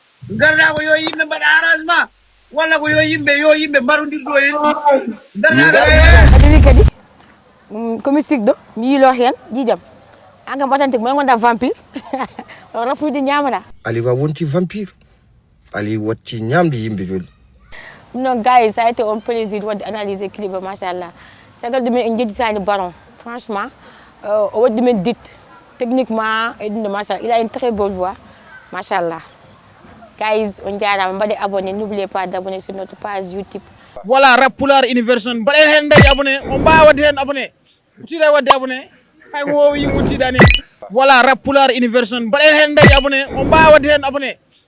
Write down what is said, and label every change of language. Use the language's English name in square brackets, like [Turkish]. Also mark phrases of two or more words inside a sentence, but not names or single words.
[Fula] Ngarda ko yo yimɓe mbaɗa arrangement. Walla ko yo yimɓe, yo yimɓe mbarondirɗo en. Ngarda ko Kadi wi kadi, mm, ko mystique ɗo, mi yilo hen, jijam. Angam batante, mo gonda vampire. O rafude ñamana. Aliwa wonti vampire. Ali watti ñamde yimɓe joni. Non, [French] guys, ça a été un plaisir wadde analyser clip, machallah. [Fula] Caggal ɗumen en jettitani Baron. Franchement, euh, o waddi men [French] dit techniquement et [Fula] ɗum ɗo, machallah. [French] Il a une très belle voix, machallah. Guys, [Fula] on jarama, mbaɗe [French] abonné, n'oubliez pas d'abonner sur notre page YouTube. [Fula] Voilà, Rap Pulaar Universion, mbaɗen hen dañi abonné, on mbawa wadde hen abonné. Tiiɗa wadde abonné, hay mo wowi yimɓe tiiɗani. Voilà, Rap Pulaar Universion, mbaɗen hen dañi abonné, on mbawa wadde hen abonné.